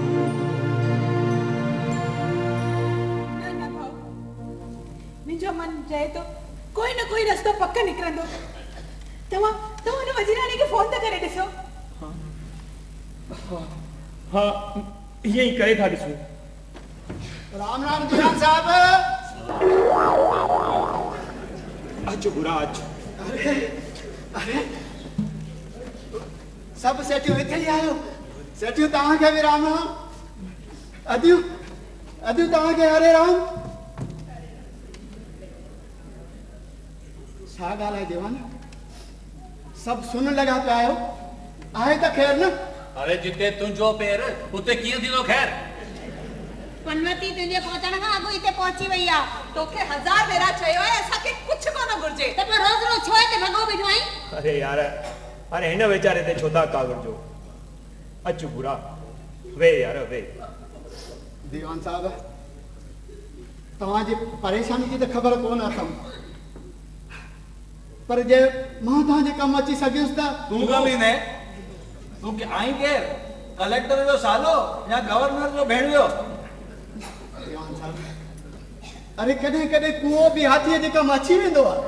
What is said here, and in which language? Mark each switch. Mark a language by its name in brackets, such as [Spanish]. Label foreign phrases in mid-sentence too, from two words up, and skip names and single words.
[Sindhi] मुंहिंजो मन चए थो कोई न कोई रस्तो पक निकिरंदो। तव्हां हुन वज़ीराणी खे फोन त करे ॾिसो। हाँ ईअं ई करे था ॾिसूं। राम राम दीवान साहब। अच बुरा अच। अरे सब सेठियूं हिते ई आयो। सेठियूं तव्हांखे बि राम राम। अदियूं तव्हांखे हरे राम। छा ॻाल्हि आहे दीवान? सब सुन लॻा पिया आहियो। आहे त ख़ैर न? अरे जिते तुंहिंजो पेर उते कीअं थींदो ख़ैर? पनवती तुंहिंजे पहुचण खां अॻु हिते पहुची वई आहे। तोखे 1000 भेरा चयो आहे असांखे कुझु कोन घुर्जे। त पोइ रोज़ रोज़ छो हिते भॻो बीठो आहीं? अरे यार हाणे हिन वीचारे ते छो था कागड़ जो। अच बुरा वे यार वे। दीवान साहब तव्हांजी परेशानी जी त ख़बर कोन अथम, पर जे मां तव्हांजे कमु अची सघियुसि त। तूं कम ई न तूं आई केर? कलेक्टर जो सालो या गवर्नर जो भेणियो? दीवान साहब अरे कॾहिं कॾहिं कुओ बि हाथीअ जे कमु अची वेंदो आहे।